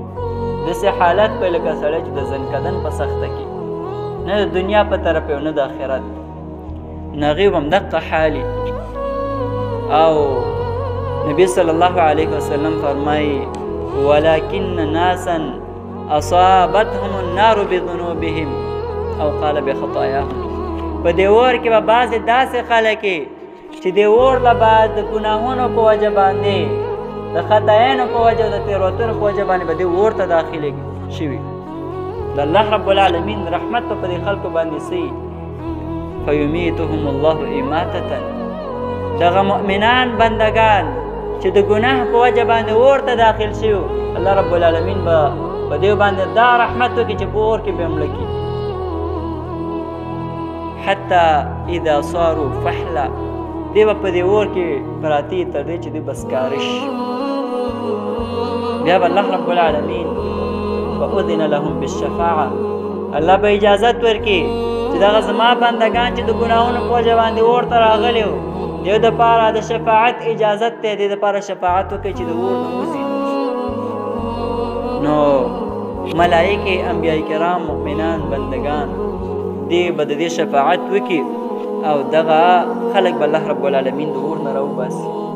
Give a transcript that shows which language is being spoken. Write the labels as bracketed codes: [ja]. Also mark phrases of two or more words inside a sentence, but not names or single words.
[ps] داسې حالت به لکه سړی چې د زنکدن په سخته کې نه د دنیا په طرف او نه د آخرت، نو هغوی به همدقه حال او نبی [ar] صلی الله علیه وسلم [ps] فرمایي [ar] ولکن ناسا اصابتهم النار بذنوبهم او قال بخطاياهم. [ps] په دې اور کې به بعضې داسې خلک چې د اور له بعد د ګناهونو په وجه باندې د خطایانو په وجه او د تېروتنو په وجه باندې به دې اور ته داخلې شوي. د [ar] الله رب العالمین [ps] رحمت په دې خلکو باندې څه [ar] فیمیتهم الله اماتة. [ps] دغه مؤمنان بندگان چې د ګناه په وجه باندې اور ته داخل شوي، [ar] الله رب العالمین [ps] به په دې باندې دا رحمت وکړي چې په اور کې به مړه کړي. [ar] حتی اذا صاروا فحلا. [ps] دی به په دې اور کې پراته تر دې چې دوی به سکاره شي. بیا به [ar] الله رب العالمین فأذن لهم بالشفاعة. [ps] الله به اجازت ورکړي چې دغه زما بندګان چې د ګناهونو په وجه باندې اور ته راغلي وو، دیو دپاره د شفاعت اجازت دی، دې دپاره شفاعت وکړي چې د اور نه وځي. نو ملایکې، انبیاء کرام، مؤمنان، بندگان دی به د دې شفاعت وکړي او دغه خلک به [ar] الله رب العالمین [ps] د اور نه راوباسي.